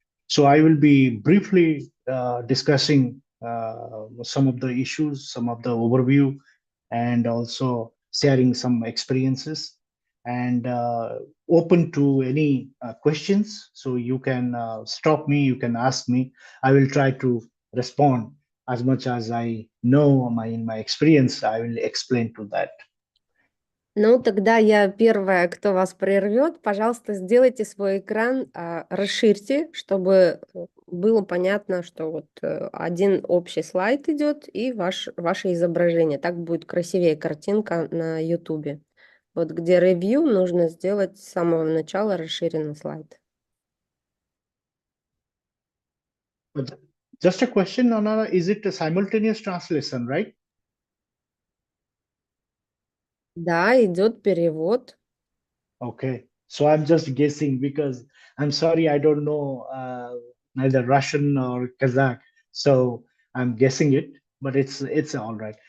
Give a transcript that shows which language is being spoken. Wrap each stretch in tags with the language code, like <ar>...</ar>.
<en>So I will be briefly discussing some of the issues, some of the overview, and also sharing some experiences, and open to any questions. So you can stop me, you can ask me. I will try to respond as much as I know in my experience. I will explain to that.</en> <ru>Ну, тогда я первая, кто вас прервет. Пожалуйста, сделайте свой экран, расширьте, чтобы было понятно, что вот один общий слайд идет и ваше изображение. Так будет красивее картинка на YouTube. Вот где ревью, нужно сделать с самого начала расширенный слайд.</ru> <en>Just a question, Anara, is it a simultaneous translation, right?</en> <ru>Да, идет перевод.</ru> <en>Okay, so I'm just guessing because I'm sorry, I don't know neither Russian or Kazakh, so I'm guessing it, but it's all right.</en>